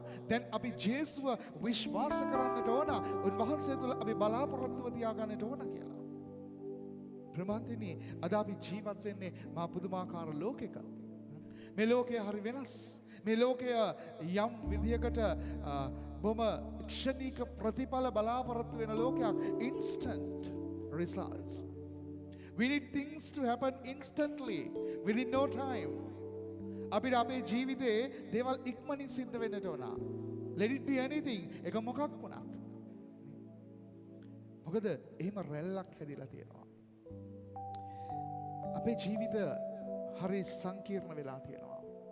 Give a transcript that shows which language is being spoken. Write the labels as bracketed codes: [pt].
[si] දැන් අපි ජේසුව විශ්වාස කරන්නට ඕන. උන්වහන්සේ තුළ අපි බලාපොරොත්තුව තියාගන්නට ඕන කියලා. ප්‍රමාන්තනි අද අපි ජීවත් වෙන්නේ මා පුදුමාකාර ලෝකයක. මේ ලෝකය හරි වෙනස්. මේ ලෝකය යම් විදියකට බොම ක්ෂණික ප්‍රතිඵල බලාපොරොත්තු වෙන ලෝකයක්. [en] Instant results. We need things to happen instantly within no time. [si] අපිට අපේ ජීවිතේ දේවල් ඉක්මනින් සිද්ධ වෙන්නට ඕන. [en] Let it be anything. [si] ඒක මොකක් වුණත්. මොකද එහෙම රැල්ලක් හැදිලා තියෙනවා. අපේ ජීවිත හරි සංකීර්ණ වෙලා තියෙනවා.